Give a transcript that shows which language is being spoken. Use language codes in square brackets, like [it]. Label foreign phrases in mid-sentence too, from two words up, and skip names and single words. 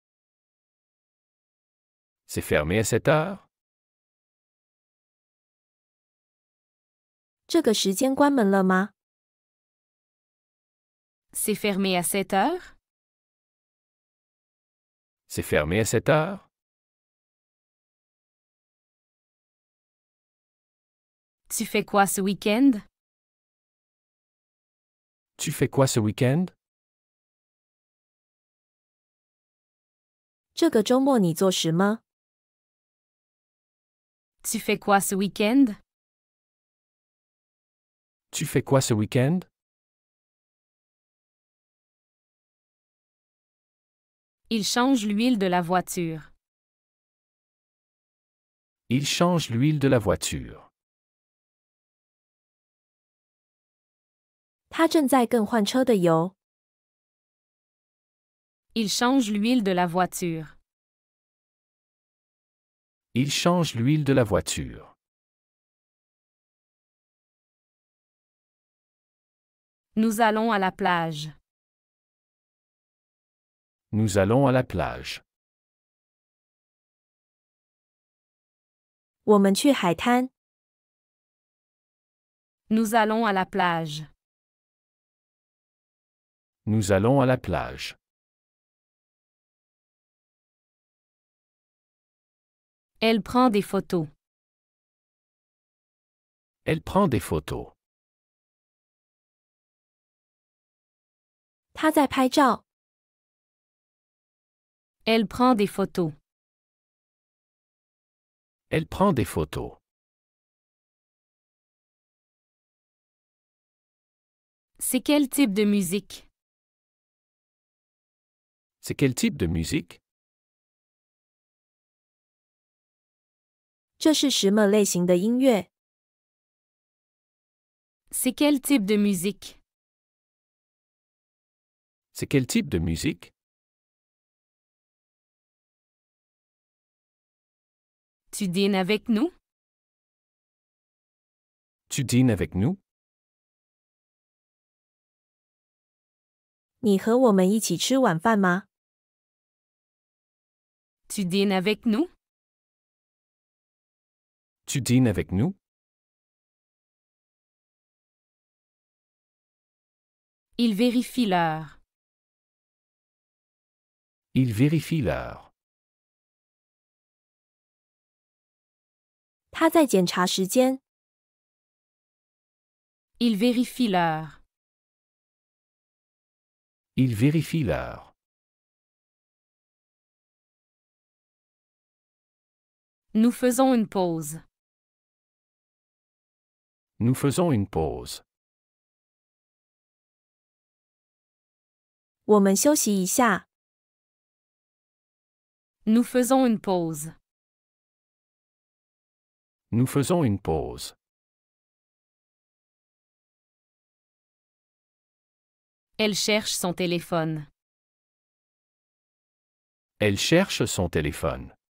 [fr] C'est fermé à 7 heures? [zh] 这个时间关门了吗？ [fr] C'est fermé à 7 heures? C'est fermé à 7 heures? Tu fais quoi ce week-end? Tu fais quoi ce week-end? [zh] 这个周末你做什么？ [fr] Tu fais quoi ce week-end? Tu fais quoi ce week-end? Il change l'huile de la voiture. Il change l'huile de la voiture. [zh] 他正在更换车的油。 [fr] Il change l'huile de la voiture. Il change l'huile de la voiture. Nous allons à la plage. Nous allons à la plage. [zh] 我们去海滩。 [fr] Nous allons à la plage. Nous allons à la plage. Elle prend des photos. Elle prend des photos. [zh] 他在拍照。 [fr] Elle prend des photos. Elle prend des photos. C'est quel type de musique? C'est quel type de musique? [zh] 这是什么类型的音乐？ [fr] C'est quel type de musique? C'est quel type de musique? Tu dînes avec nous? Tu dînes avec nous? [zh] 你和我们一起吃晚饭吗？ [fr] Tu dînes avec nous? Tu dînes avec nous? Il vérifie l'heure. Il vérifie l'heure. [zh] 他在检查时间。 [fr] Il vérifie l'heure. Il vérifie l'heure. Nous faisons une pause. Nous faisons une pause. [zh] 我们休息一下。 [fr] Nous faisons une pause. Nous faisons une pause. Elle cherche son téléphone. Elle cherche son téléphone.